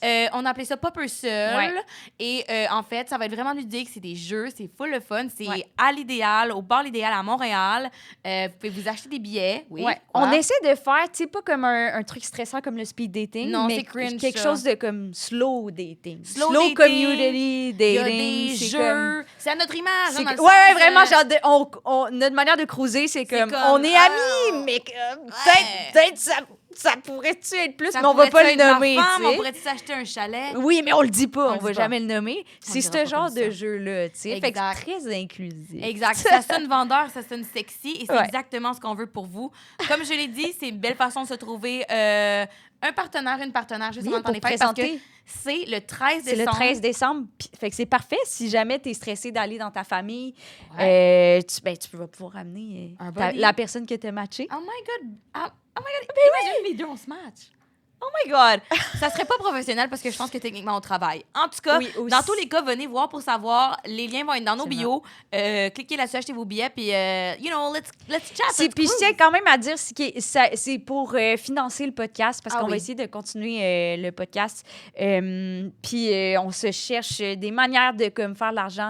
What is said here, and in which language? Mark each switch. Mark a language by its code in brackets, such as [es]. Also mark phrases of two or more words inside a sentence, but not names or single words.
[fr] On a appelé ça Popper Seul. Ouais. Et en fait, ça va être vraiment ludique. C'est des jeux, c'est full le fun. C'est à l'Idéal, au bar l'Idéal à Montréal. Vous pouvez vous acheter des billets. Oui. Ouais. On essaie de faire, tu sais, pas comme un truc stressant comme le [en] speed dating, [fr] Non, mais c'est cringe, quelque ça. chose de comme [en] slow dating. Slow dating, community dating. [fr] Il y a des jeux. C'est à notre image. C'est dans le ouais, sens, vraiment, genre, notre manière de cruiser, c'est comme, on est amis, mais peut-être ça pourrait-tu être plus, mais on va pas le nommer, tu sais. On pourrait-tu s'acheter un chalet? Oui, mais on le dit pas, on le va dit pas. jamais le nommer. C'est dira ce pas genre comme ça. de jeu-là, tu sais. Fait que Exact. c'est très inclusif. Exact. Ça sonne vendeur, ça sonne sexy et c'est Ouais. exactement ce qu'on veut pour vous. Comme je l'ai dit, c'est une belle façon de se trouver un partenaire, une partenaire juste Oui, avant pour les fêtes parce que présenter. c'est le 13 C'est décembre. le 13 décembre. Fait que c'est parfait si jamais tu es stressé d'aller dans ta famille. Tu vas pouvoir amener Un buddy. la personne que tu as matchée. [en] Oh my God. Oh my God. [fr] Imagine les deux, on se match. [en] Oh my God. [fr] Ça serait pas professionnel parce que je pense que techniquement, on travaille. En tout cas, Oui, aussi. dans tous les cas, venez voir pour savoir. Les liens vont être dans nos Absolument. bios. Cliquez là-dessus, achetez vos billets, puis, [en] let's chat. [fr] Puis je tiens quand même à dire c'est pour financer le podcast parce Ah qu'on oui. va essayer de continuer le podcast. Puis on se cherche des manières de comme, faire de l'argent.